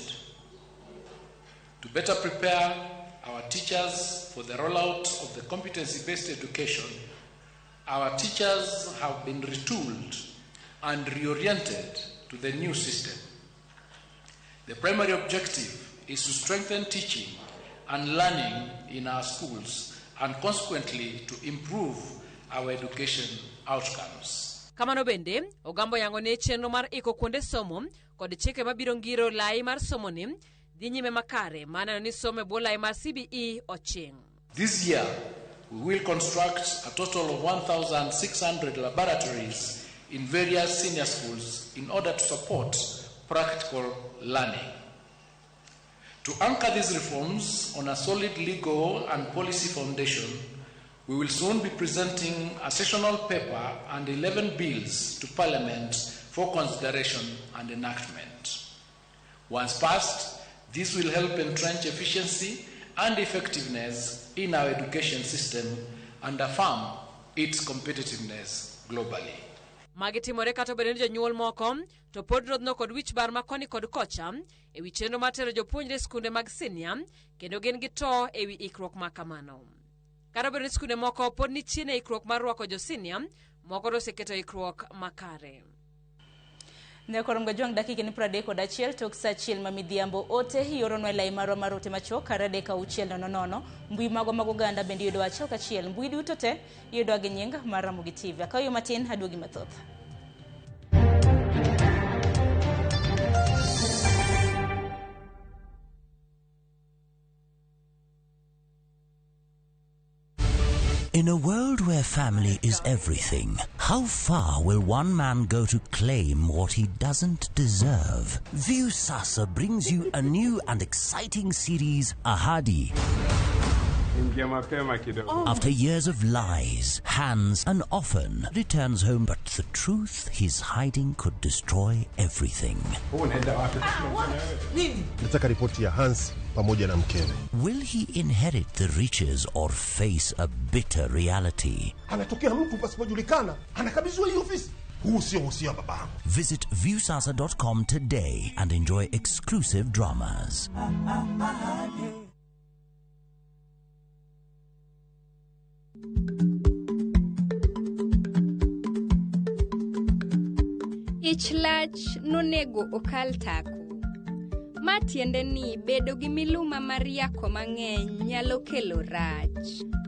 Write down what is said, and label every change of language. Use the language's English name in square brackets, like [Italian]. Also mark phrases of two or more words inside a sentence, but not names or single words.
[English] To better prepare our teachers for the rollout of the competency-based education, our teachers have been retooled and reoriented to the new system. The primary objective is to strengthen teaching and learning in our schools and consequently to improve our education outcomes. [Luo (Kenya and Tanzania)] Kamano bende, Ogambo yango ne chenro mar iko kuonde somo kod chike mabiro ngiro lai mar somo ni dhi nyime makare mana ni somo bwo lai mar CBE oching. [English] This year, we will construct a total of 1,600 laboratories in various senior schools in order to support practical learning. To anchor these reforms on a solid legal and policy foundation, we will soon be presenting a sessional paper and 11 bills to Parliament for consideration and enactment. Once passed, this will help entrench efficiency and effectiveness in our education system and affirm its competitiveness globally. [Luo (Kenya and Tanzania)] Magitimore kata bende jonyuol moko to pod rodno kod wich bar makoni kod kocha ewi chenro mar tero jopuonjre skunde mag senior kendo gin gi to ewi ikruok makamano. Kata bende skunde moko pod ni chien ikruok mar rwako jo senior moko oseketo ikruok makare. Ne korom ga jwang dakika ni 31 tok saa 1 mamidhiambo ote yoro lai maro marote macho karade ka 6:00 mbui mago Oganda bende yudo achiel kachiel mbui duto te yudo gi nying mar Ramogi TV akayo matin haduogi mathoth. [English] In a world where family is everything, how far will one man go to claim what he doesn't deserve? Viusasa brings you a new and exciting series, Ahadi. After years of lies, Hans, and often returns home, but the truth he's hiding could destroy everything. [Swahili] Nataka ripoti ya Hans pamoja na mkewe. [English] Will he inherit the riches or face a bitter reality? [Swahili] Anatokea mtu pasipojulikana, anakabidhiwa hii ofisi. Huu sio usia baba. [English] Visit viusasa.com today and enjoy exclusive dramas. [Luo (Kenya and Tanzania)] Ich lach nonego okal tako. Matiende ni bedo gi miluma mar yako mang'eny nyalo kelo rach.